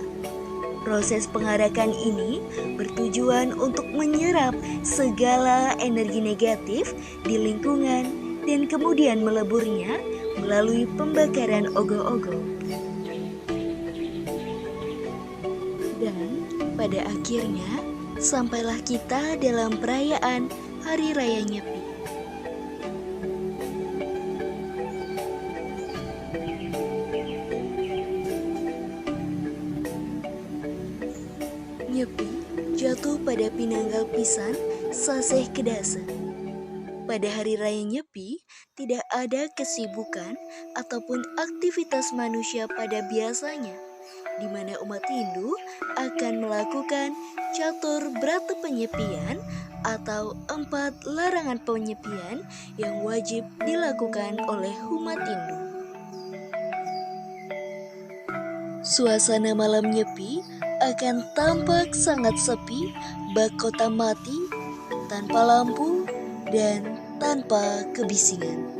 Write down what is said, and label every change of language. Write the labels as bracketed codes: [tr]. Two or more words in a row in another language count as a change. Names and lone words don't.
[id] Proses pengarakan ini bertujuan untuk menyerap segala energi negatif di lingkungan dan kemudian meleburnya melalui pembakaran ogoh-ogoh. Dan pada akhirnya sampailah kita dalam perayaan Hari Raya Nyepi. Nyepi jatuh pada [ban] pinanggal pisan saseh kedasa. [id] Pada hari raya Nyepi tidak ada kesibukan ataupun aktivitas manusia pada biasanya, di mana umat Hindu akan melakukan catur brata penyepian atau 4 larangan penyepian yang wajib dilakukan oleh umat Hindu. Suasana malam Nyepi akan tampak sangat sepi, bak kota mati, tanpa lampu, dan tanpa kebisingan.